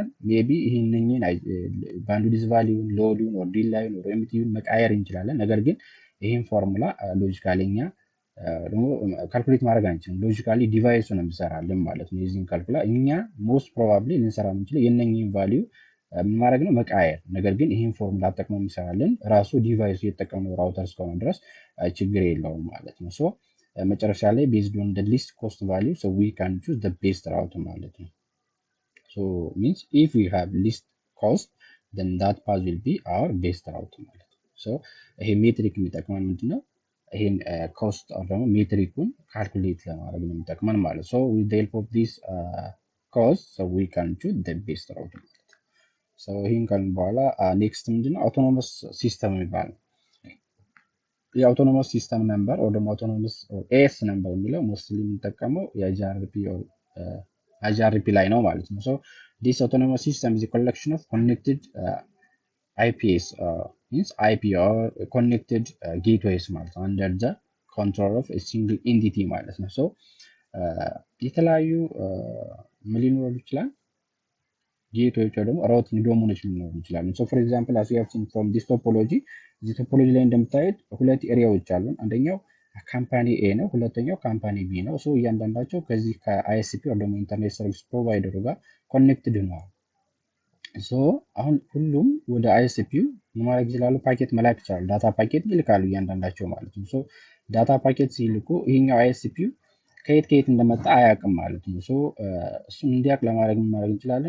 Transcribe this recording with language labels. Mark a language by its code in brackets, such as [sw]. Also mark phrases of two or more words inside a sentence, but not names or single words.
[am] ሜቢ ይሄንን [en] bandwidth value load or delay or MTU [am] መቃየር እንችላለን። ነገር ግን ይሄን [en] formula logically [am] እኛ ደግሞ ካልኩሌት ማድረግ አንችልም። ሎጂካሊ ዲቫይሱ ነው የሚሰራልን ማለት ነው። የዚህን ካልኩላ እኛ [en] most probably [am] ልንሰራ የምንችለው የነኚህን ቫሊዩ ምን ማድረግ ነው መቃየር። ነገር ግን ይሄን ፎርሙላ ተጠቅሞ የሚሰራልን ራሱ ዲቫይሱ የተጠቀመው ራውተር እስከሆነ ድረስ ችግር የለውም ማለት ነው። ሶ መጨረሻ ላይ [en] based on the least cost value so we can choose the best route [am] ማለት ነው። [en] so means if we have least cost then that path will be our best route [am] ማለት ነው። so ይሄ ሜትሪክ የሚጠቅመን ምንድነው? ይሄን ኮስት or ደግሞ ሜትሪኩን ካልኩሌት ለማድረግ ነው የሚጠቅመን ማለት ነው። [en] so with the help of this cost so we can choose the best route [am] ማለት ነው። so ይሄን ካልን በኋላ ኔክስት ምንድነው? [en] autonomous system [am] የሚባለው [en] autonomous system number [am] ወይ ደግሞ [en] autonomous AS number [am] የሚለው ሞስትሊ የምንጠቀመው የአይጂአርፒ ላይ ነው ማለት ነው። [en] so this autonomous system is collection of connected IPs means IP or connected gateways [am] ማለት ነው [en] under the control of a single entity [am] ማለት ነው። ሶ የተለያዩ ምን ሊኖሩ ይችላል ጌትዌዎች ወይ ደግሞ [en] routing domains [am] ሊኖሩ ይችላሉ። ሶ [en] for example as we have seen from this topology [am] እዚህ ቶፖሎጂ ላይ እንደምታዩት ሁለት ኤሪያዎች አሉን። አንደኛው ካምፓኒ ኤ ነው፣ ሁለተኛው ካምፓኒ ቢ ነው። ሶ እያንዳንዳቸው ከዚህ ከአይኤስፒ ወይ ደግሞ [en] internet service provider [am] ጋር ኮኔክትድ ነው። ሶ አሁን ሁሉም ወደ አይኤስፒው ማድረግ ይችላሉ፣ ፓኬት መላክ ይችላሉ፣ [en] data packet [am] ይልካሉ እያንዳንዳቸው ማለት ነው። ሶ [en] data packet [am] ሲልኩ ይሄኛው አይኤስፒው ከየት እንደመጣ አያውቅም ማለት ነው። ሶ እሱን እንዲያውቅ ለማድረግ ምን ማድረግ እንችላለን?